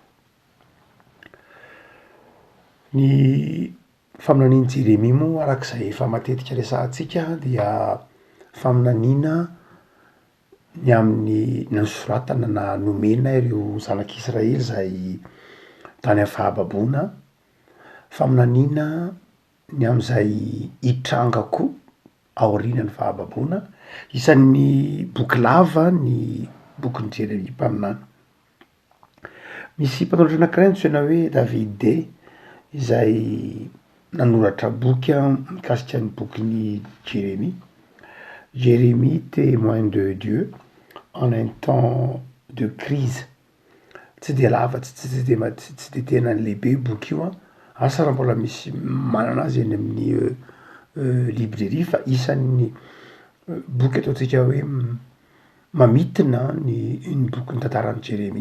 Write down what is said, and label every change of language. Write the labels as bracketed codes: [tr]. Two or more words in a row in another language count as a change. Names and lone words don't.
[mg] Ny faminanian'i Jeremia moa arak'izay efa matetika resahantsika dia faminaniana ny amin'ny nosoratana na nomena ireo zanak'Israely zay tany amin'ny fahababoana, faminaniana ny amin'izay hitrangako aorianan'ny fahababoana. Isan'ny boky lava ny bokin'i Jeremia mpaminany. Misy mpanoratra anankiray antsoina hoe Davide izay nanoratra boky mikasika ny bokin'ny Jeremia. [fr] Jérémie, témoin de Dieu en un temps de crise. [mg] Tsy dia lava, tsy dia tena lehibe boky io asa raha mbola misy manana azy eny amin'ny librairie fa isan'ny boky ataontsika hoe mamitina ny boky ny tantaran'i Jeremia.